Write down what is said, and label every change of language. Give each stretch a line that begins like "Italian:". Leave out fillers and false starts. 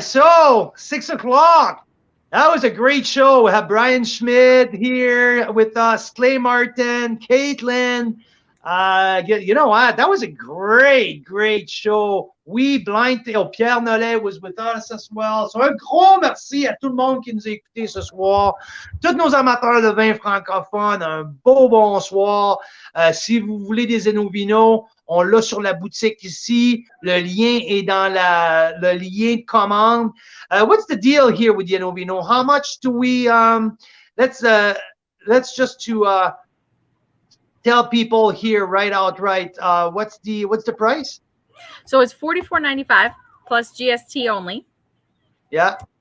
English: So 6 o'clock. That was a great show. We have Brian Schmidt here with us, Clay Martin, Caitlin. You know what? That was a great show. Pierre Nollet was with us as well.
French: So un gros merci à tout le monde qui nous a écoutés ce soir. Tous nos amateurs de vin francophones, un beau bonsoir. Si vous voulez des Enovino, on l'a sur la boutique ici. Le lien est dans le lien de commande.
English: What's the deal here with the Enovino? How much do we let's just to tell people here right outright, what's the price? So it's $44.95 plus GST only. Yeah.